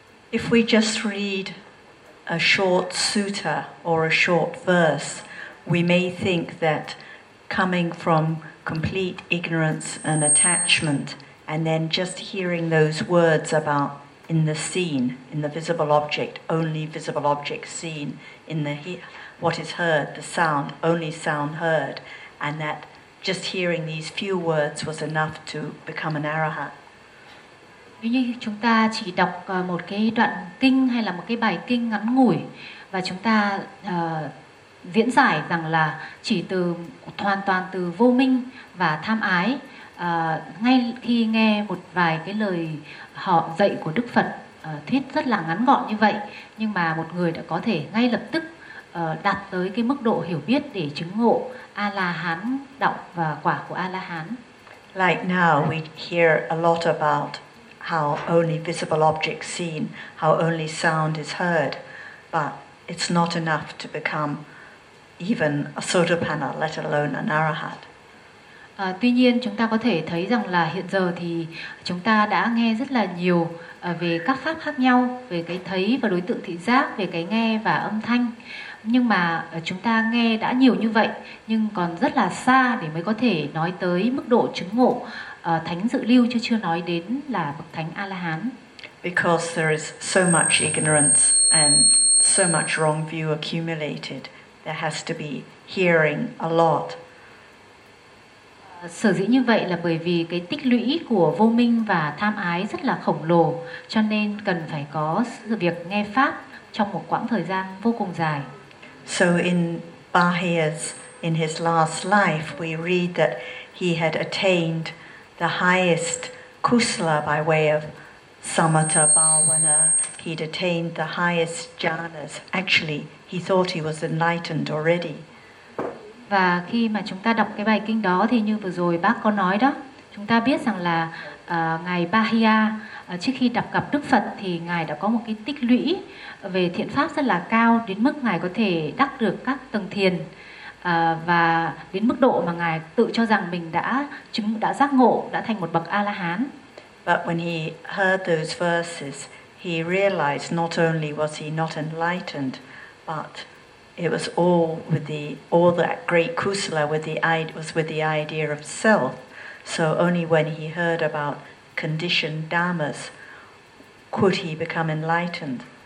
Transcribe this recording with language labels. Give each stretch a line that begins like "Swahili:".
English: If we just read a short sutta or a short verse, we may think that coming from complete ignorance and attachment, and then just hearing those words about in the seen, in the visible object, only visible object seen, in the what is heard, the sound, only sound heard, and that just hearing these few words was enough to become an arahant.
Vietnamese: Nếu như chúng ta chỉ đọc một cái đoạn kinh hay là một cái bài kinh ngắn ngủi, và chúng ta diễn giải rằng là chỉ từ hoàn toàn từ vô minh và tham ái, ngay khi nghe một vài cái lời họ dạy của Đức Phật thuyết rất là ngắn gọn như vậy, nhưng mà một người đã có thể ngay lập tức đạt tới cái mức độ hiểu biết để chứng ngộ A-la-hán đạo và quả của A-la-hán.
English: Like now we hear a lot about how only visible objects seen, how only sound is heard, but it's not enough to become even a sotapanna, let alone an arahat.
Vietnamese: Tuy nhiên chúng ta có thể thấy rằng là hiện giờ thì chúng ta đã nghe rất là nhiều về các pháp khác nhau, về cái thấy và đối tượng thị giác, về cái nghe và âm thanh, Nhưng mà chúng ta nghe đã nhiều như vậy, nhưng còn rất là xa để mới có thể nói tới mức độ chứng ngộ thánh dự lưu, chứ chưa nói đến là bậc thánh A-la-hán.
English: Because there is so much ignorance and so much wrong view accumulated, there has to be hearing a lot.
Vietnamese: Sở dĩ như vậy là bởi vì cái tích lũy của vô minh và tham ái rất là khổng lồ, cho nên cần phải có sự việc nghe pháp trong một quãng thời gian vô cùng dài.
English: So in Bahia's, in his last life, we read that he had attained the highest kusala by way of samatha bhavana. He'd attained the highest jhanas. Actually, he thought he was enlightened already.
Vietnamese: Và khi mà chúng ta đọc cái bài kinh đó thì như vừa rồi bác có nói đó, chúng ta biết rằng là ngài Bahia trước khi đọc gặp Đức Phật thì ngài đã có một cái tích lũy về thiện pháp rất là cao, đến mức ngài có thể đắc được các tầng thiền và đến mức độ mà ngài tự cho rằng mình đã giác ngộ, đã thành một bậc A La Hán.
English: But when he heard those verses, he realized not only was he not enlightened, but it was all that great kusala was with the idea of self. So only when he heard about conditioned dhammas could he become enlightened.